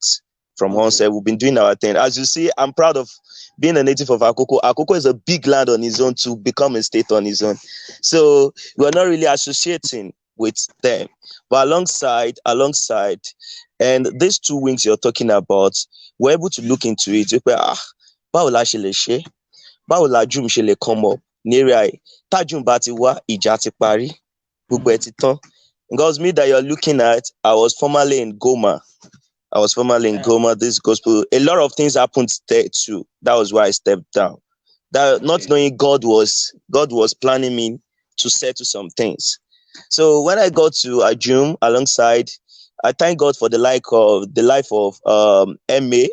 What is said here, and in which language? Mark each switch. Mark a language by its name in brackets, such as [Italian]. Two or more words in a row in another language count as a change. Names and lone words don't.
[English] We've been doing our thing. As you see, I'm proud of being a native of Akoko. Akoko is a big land on its own to become a state on its own. So we're not really associating with them. But alongside, and these 2 weeks you're talking about, we're able to look into it. [Yoruba] Báwo la ṣe lè ṣe? Báwo la June ṣe lè [English] come up [Yoruba] ní area yìí? Tá June bá ti wá, ìjà ti parí, gbogbo ẹ̀ ti tán. [English] Because me that you're looking at, I was formerly in Goma. This gospel. A lot of things happened there too. That was why I stepped down. That not knowing God was planning me to settle some things. So when I got to Ajum alongside, I thank God for the life of MA.